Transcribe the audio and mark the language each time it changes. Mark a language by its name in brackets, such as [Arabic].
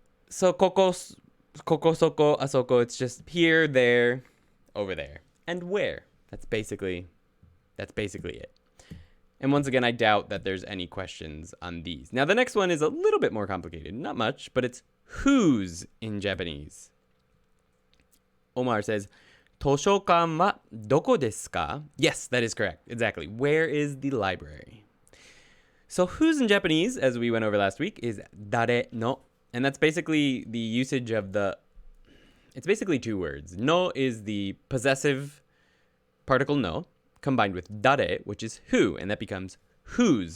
[English] So koko, soko, asoko, it's just here, there, over there. And where. That's basically it. And once again, I doubt that there's any questions on these. Now, the next one is a little bit more complicated. Not much, but it's whose in Japanese. Omar says, [Japanese] 図書館はどこですか? [English] Yes, that is correct. Exactly. Where is the library? So whose in Japanese, as we went over last week, is dare no. And that's basically the usage of it's basically two words. No is the possessive particle no, combined with dare, which is who, and that becomes whose.